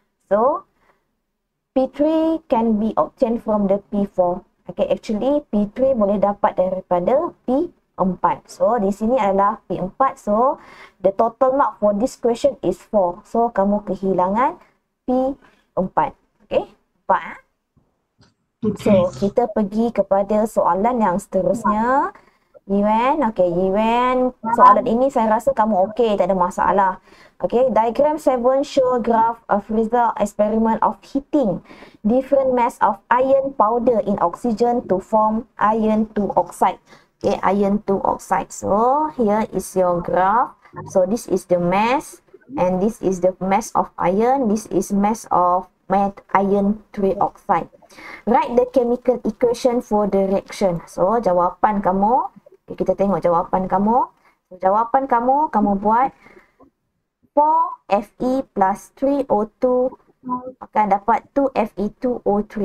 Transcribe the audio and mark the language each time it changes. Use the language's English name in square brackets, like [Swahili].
[English] So, P3 can be obtained from the P4. [Malay] Okay, actually P3 boleh dapat daripada P4. So, di sini adalah P4. [English] So, the total mark for this question is 4. [Malay] So, kamu kehilangan P4. Okay, 4. So, kita pergi kepada soalan yang seterusnya. Yuan, okay, Yuan. Soalan ini saya rasa kamu okay, tak ada masalah. [English] Okay, diagram 7 show graph of result experiment of heating different mass of iron powder in oxygen to form iron 2 oxide. Okay, iron 2 oxide. So, here is your graph. So, this is the mass and this is the mass of iron. This is mass of iron 3 oxide. Write the chemical equation for the reaction. [Malay] So, jawapan kamu, okay, kita tengok jawapan kamu. So, jawapan kamu buat 4Fe plus 3O2 akan dapat 2Fe2O3.